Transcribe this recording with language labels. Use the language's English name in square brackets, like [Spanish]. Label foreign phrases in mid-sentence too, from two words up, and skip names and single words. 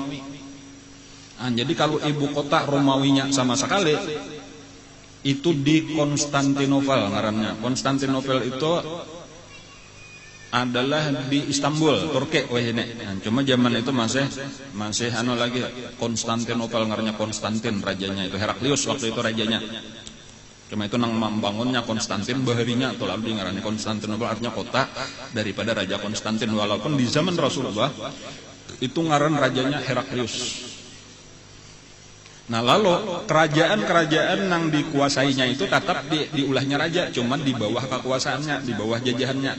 [Banjar] Nah, jadi kalau ibu kota Romawinya sama sekali itu di Konstantinopel ngarannya. [Indonesian] Konstantinopel itu adalah di Istanbul, Turki wah ini. [Banjar] Nah, cuma zaman itu masih lagi Konstantinopel ngarannya Konstantin rajanya itu Heraklius waktu itu rajanya. Cuma itu nang membangunnya Konstantin baharinya atau lalu ngarannya Konstantinopel artinya kota daripada Raja Konstantin walaupun di zaman Rasulullah itu ngaran rajanya Heraklius. Nah lalu kerajaan-kerajaan yang dikuasainya itu tetap diulahnya raja, cuma di bawah kekuasaannya, di bawah jajahannya.